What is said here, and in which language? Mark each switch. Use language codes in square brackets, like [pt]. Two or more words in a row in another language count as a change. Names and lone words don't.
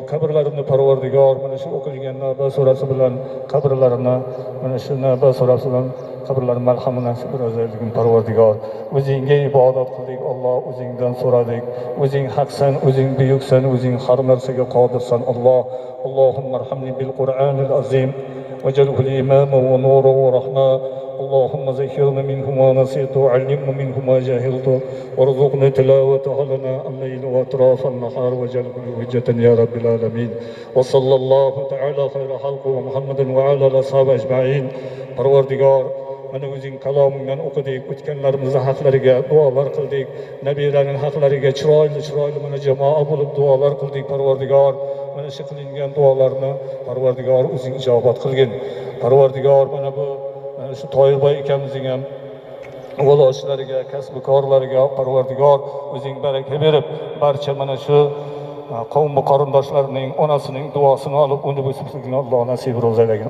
[uz] Qabrlarini Parvardigor mana shu o'qilgan navba surasi bilan qabrlarini, mana shu navba surasi bilan qabrlar marhamat nasib etsin Parvardigor. O'zingga ibodat qildik, Alloh, o'zingdan so'radik. O'zing haqsan, o'zing buyuksan, o'zing har narsaga qodirsan, Alloh. [ar] اللهم ارحمني بالقرآن العظيم واجعله لي إماما ونورا ورحمة. اللهم ذكرنا منه ما نسيت وعلمنا منه ما جهلت وارزقنا تلاوته لنا الليل واطراف النهار واجعله حجة يا رب العالمين. وصلى الله تعالى خير خلقه محمد وعلى اصحابه اجمعين. [uz] Parvardigor, mana o'zing kalomingdan o'qidik, o'tganlarimizning haqlariga duolar qildik, nabiylarning haqlariga chiroyli mana jamoa bo'lib duolar qildik. Parvardigor, mana shu qilingan duolarni Parvardigor o'zing ijobat qilgin. Parvardigor, mana bu shu Toyirboy akamizning ham o'g'iloshlariga, kasbi korlariga Parvardigor o'zing baraka berib, barcha mana shu qavm qarindoshlarining onasining duosini olib, uni o'sibligini Alloh nasib rozalagin.